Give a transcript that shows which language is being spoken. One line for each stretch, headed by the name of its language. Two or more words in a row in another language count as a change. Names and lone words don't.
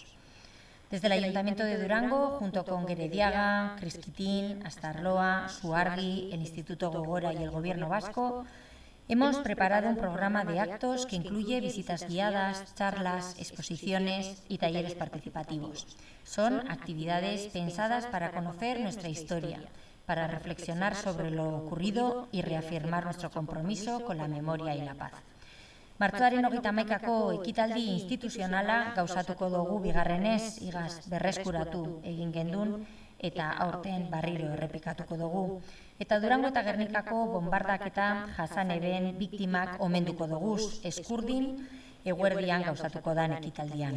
Spanish: Desde el Ayuntamiento de Durango, junto con Gerediaga, Crisquitín, Astarloa, Suargi, el Instituto Gogora y el Gobierno vasco, hemos preparado un programa de actos que incluye visitas guiadas, charlas, exposiciones y talleres participativos. Son actividades pensadas para conocer nuestra historia, para reflexionar sobre lo ocurrido y reafirmar nuestro compromiso con la memoria y la paz.
Basque: Martxoaren 31ko ekitaldi instituzionala gauzatuko dugu bigarrenez, igaz berreskuratu egin gendun eta aurten barriro errepikatuko dugu. Eta Durango eta Gernikako bombardaketa jasan eben biktimak omenduko doguz, eskurdin eguerdian gauzatuko dan ekitaldian.